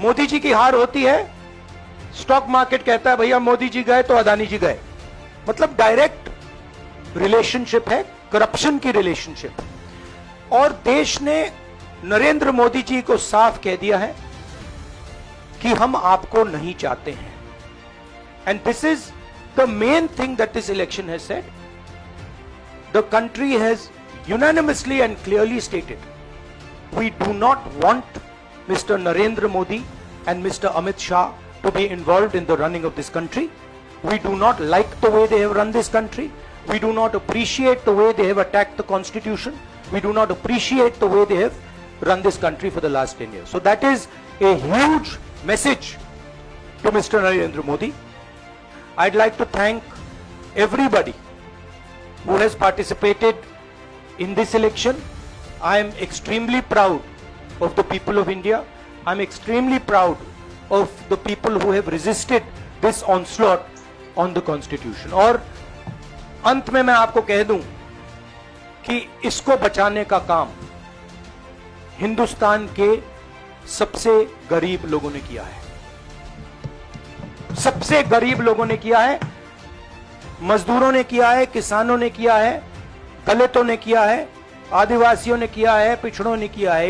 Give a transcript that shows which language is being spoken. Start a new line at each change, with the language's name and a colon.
Hindi: मोदी जी की हार होती है, स्टॉक मार्केट कहता है भैया मोदी जी गए तो अदानी जी गए, मतलब डायरेक्ट रिलेशनशिप है, करप्शन की रिलेशनशिप। और देश ने नरेंद्र मोदी जी को साफ कह दिया है कि हम आपको नहीं चाहते हैं।
English: And this is the main thing that this election has said. The country has unanimously and clearly stated, we do not want Mr. Narendra Modi and Mr. Amit Shah to be involved in the running of this country. We do not like the way they have run this country. We do not appreciate the way they have attacked the constitution. We do not appreciate the way they have run this country for the last 10 years. So that is a huge message to Mr. Narendra Modi. I'd like to thank everybody who has participated in this election. I am extremely proud of the people of India. I'm extremely proud of the people who have resisted this onslaught on the constitution.
Hindi: और अंत में मैं आपको कह दूं कि इसको बचाने का काम हिंदुस्तान के सबसे गरीब लोगों ने किया है। सबसे गरीब लोगों ने किया है, मजदूरों ने किया है, किसानों ने किया है, दलितों ने किया है, आदिवासियों ने किया है, पिछड़ों ने किया है।